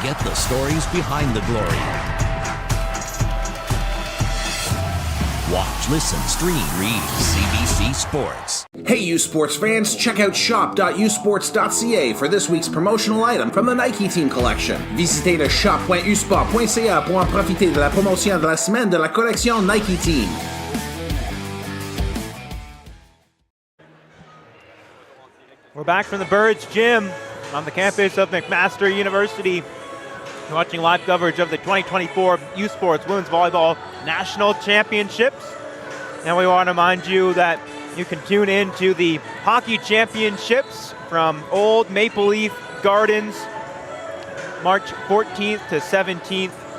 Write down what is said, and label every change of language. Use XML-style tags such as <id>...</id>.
<en>The stories behind the glory. Watch, listen, stream, read CBC Sports. Hey U Sports fans, check out shop.usports.ca for this week's promotional item from the Nike Team Collection.</en> <fr>Visitez le shop.usport.ca pour en profiter de la promotion de la semaine de la collection Nike Team.</fr> <en>We're back from the Burridge Gym on the campus of McMaster University. You're watching live coverage of the 2024 U Sports Women's Volleyball National Championships. And we want to remind you that you can tune in to the Hockey Championships from Old Maple Leaf Gardens, March 14th to 17th.</en>